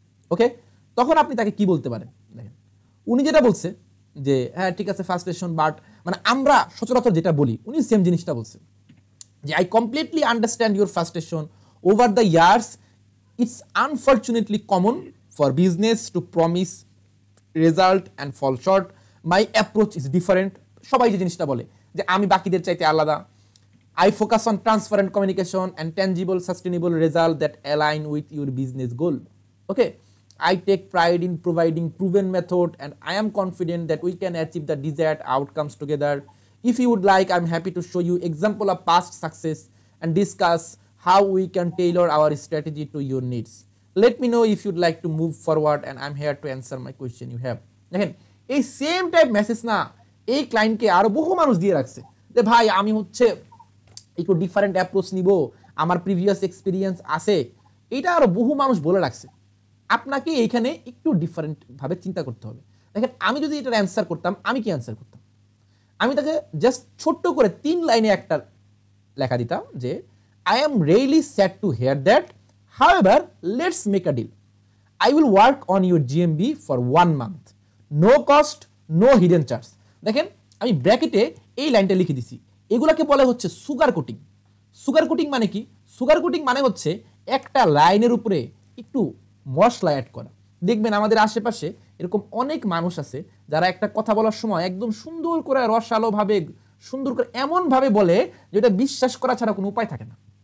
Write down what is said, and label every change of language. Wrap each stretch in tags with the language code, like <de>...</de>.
<bn>ওকে, তখন আপনি তাকে কি বলতে পারেন দেখেন। উনি যেটা বলছে যে হ্যাঁ ঠিক আছে ফ্রাস্ট্রেশন, বাট মানে আমরা সচরাচর যেটা বলি উনি সেম জিনিসটা বলছে যে</bn> <en>I completely understand your frustration over the years, it's unfortunately common for business to promise result and fall short, my approach is different.</en> <bn>সবাই যে জিনিসটা বলে যে আমি বাকিদের চাইতে আলাদা।</bn> <en>I focus on transparent communication and tangible, sustainable results that align with your business goal. Okay, I take pride in providing proven method, and I am confident that we can achieve the desired outcomes together. If you would like, I'm happy to show you example of past success and discuss how we can tailor our strategy to your needs. Let me know if you'd like to move forward, and I'm here to answer my question you have.</en> <bn>দেখেন এই same type message না এই ক্লায়েন্টকে আরো বহু মানুষ দিয়ে রাখছে যে ভাই আমি হচ্ছে একটু ডিফারেন্ট অ্যাপ্রোচ নিব, আমার প্রিভিয়াস এক্সপিরিয়েন্স আছে, এটা আরো বহু মানুষ বলে রাখছে। আপনাকে এইখানে একটু ডিফারেন্ট ভাবে চিন্তা করতে হবে। দেখেন আমি যদি এটার অ্যান্সার করতাম, আমি কি অ্যান্সার করতাম? আমি তাকে জাস্ট ছোট্ট করে 3 লাইনে একটা লেখা দিতাম যে</bn> <en>I am really sad to hear that, however let's make a deal. I will work on your GMB for 1 month. No cost, no hidden charge.</en> <bn>দেখেন আমি ব্র্যাকেটে এই লাইনটা লিখে দিছি। এগুলাকে বলা হচ্ছে সুগার কোটিং। সুগার কোটিং মানে কি? সুগার কোটিং মানে হচ্ছে একটা লাইনের উপরে একটু মশলা অ্যাড করা। দেখবেন আমাদের আশেপাশে এরকম অনেক মানুষ আছে যারা একটা কথা বলার সময় একদম সুন্দর করে রসালো ভাবে সুন্দর করে এমন ভাবে বলে যেটা বিশ্বাস করা ছাড়া কোনো উপায় থাকে না।</bn>